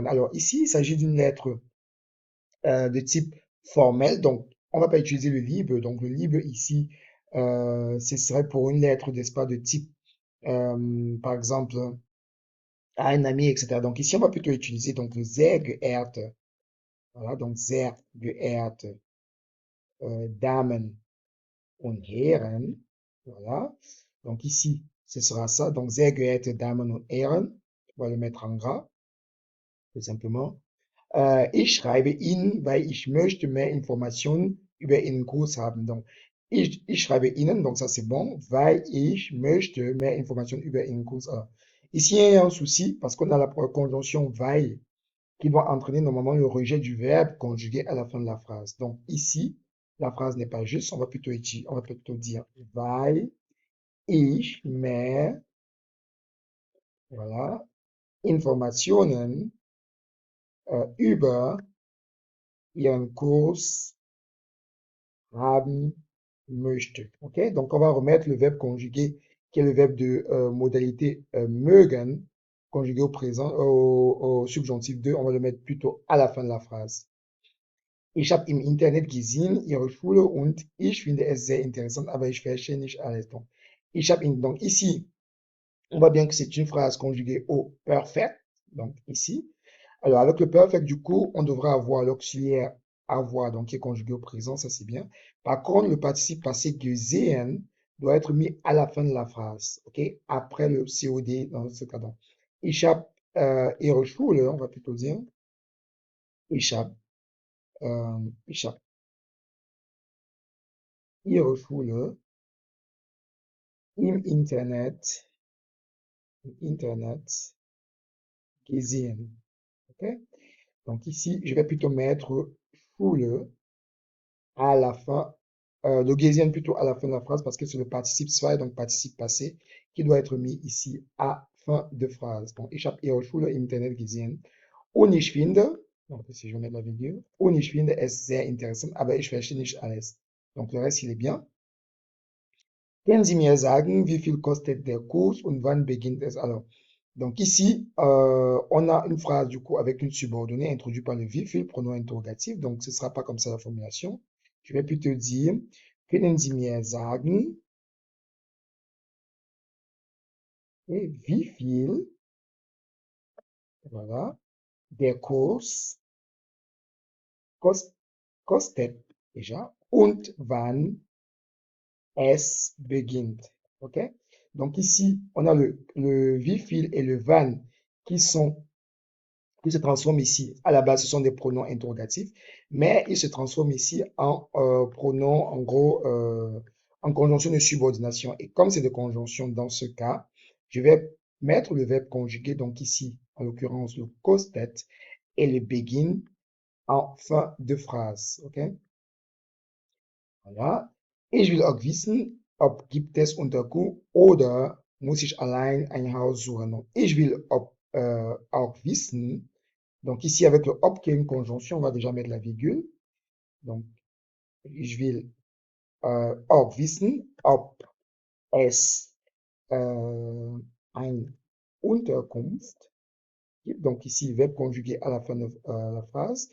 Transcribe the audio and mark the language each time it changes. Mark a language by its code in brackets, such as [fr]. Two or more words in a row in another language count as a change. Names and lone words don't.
[fr] Alors, ici, il s'agit d'une lettre de type formel. Donc, on va pas utiliser le liebe. Donc, le liebe ici, ce serait pour une lettre, n'est-ce pas, de type, par exemple, à un ami, etc. Donc ici, on va plutôt utiliser donc le [de] sehr geehrte. [fr] Voilà, donc [de] sehr geehrte Damen und Herren. [fr] Voilà. Donc ici, ce sera ça. [de] Donc sehr geehrte Damen und Herren. [fr] On va le mettre en gras, tout simplement. [de] Ich schreibe Ihnen, weil ich möchte mehr Informationen über Ihren Kurs haben. Donc, ich schreibe Ihnen, [fr] donc ça c'est bon, [de] weil ich möchte mehr Informationen über Ihren Kurs haben. [fr] Ici, il y a un souci parce qu'on a la conjonction weil qui doit entraîner normalement le rejet du verbe conjugué à la fin de la phrase. Donc ici, la phrase n'est pas juste, on va plutôt dire [de] weil ich mehr, [fr] voilà, [de] Informationen über Ihren Kurs haben möchte. [fr] Ok? Donc on va remettre le verbe conjugué qui est le verbe de modalité mögen, conjugué au présent, au subjonctif 2, on va le mettre plutôt à la fin de la phrase. [de] Ich habe im Internet gesehen, Ihre Schule und ich finde es sehr interessant, aber ich verstehe nicht alles. [fr] Donc, donc ici, on voit bien que c'est une phrase conjuguée au perfect. Donc ici, alors avec le perfect, du coup, on devra avoir l'auxiliaire avoir, donc qui est conjugué au présent, ça c'est bien. Par contre, le participe passé gesehen doit être mis à la fin de la phrase, ok? Après le COD dans ce cas. Donc, [de] ich habe Ihre Schule, [fr] on va plutôt dire, [de] ich habe, ich habe Ihre Schule im Internet gesehen. [fr] Ok? Donc ici, je vais plutôt mettre Schule à la fin, le gesehen plutôt à la fin de la phrase parce que c'est le participe zwei, donc participe passé, qui doit être mis ici à fin de phrase. Donc, [de] ich habe Ihre Schule im Internet gesehen. Und ich finde, [fr] donc si je mets la virgule, [de] und ich finde es sehr interessant, aber ich verstehe nicht alles. [fr] Donc le reste, il est bien. [de] Können Sie mir sagen, wie viel kostet der Kurs und wann beginnt es? [fr] Alors, donc ici, on a une phrase du coup avec une subordonnée introduite par le [de] wie viel, [fr] pronom interrogatif. Donc, ce ne sera pas comme ça la formulation. Je vais plutôt dire, [de] können Sie mir sagen, et wie viel, voilà, der Kurs kost, kostet déjà und wann es beginnt. [fr] OK? Donc ici, on a le [de] wie viel [fr] et le wann qui sont qui se transforment ici. À la base, ce sont des pronoms interrogatifs, mais ils se transforment ici en pronoms, en gros, en conjonction de subordination. Et comme c'est de conjonction dans ce cas, je vais mettre le verbe conjugué, donc ici, en l'occurrence, le kostet et le begin en fin de phrase. OK? Voilà. [de] Ich will auch wissen, ob gibt es Unterkunft oder muss ich allein ein Haus suchen. Donc, ich will auch wissen. [fr] Donc ici, avec le ob qui est une conjonction, on va déjà mettre la virgule. Donc, [de] ich will auch wissen, ob es ein Unterkunft. [fr] Donc ici, verbe conjugué à la fin de la phrase.